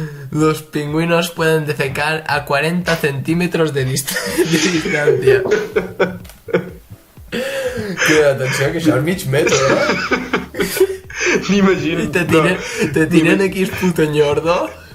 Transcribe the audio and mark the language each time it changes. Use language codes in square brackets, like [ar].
[es] Los pingüinos pueden defecar a 40 centímetros de distancia. [ca] Que atenció, que això és mig metre, M'imagino... Te tiren aquí el puto ñordo.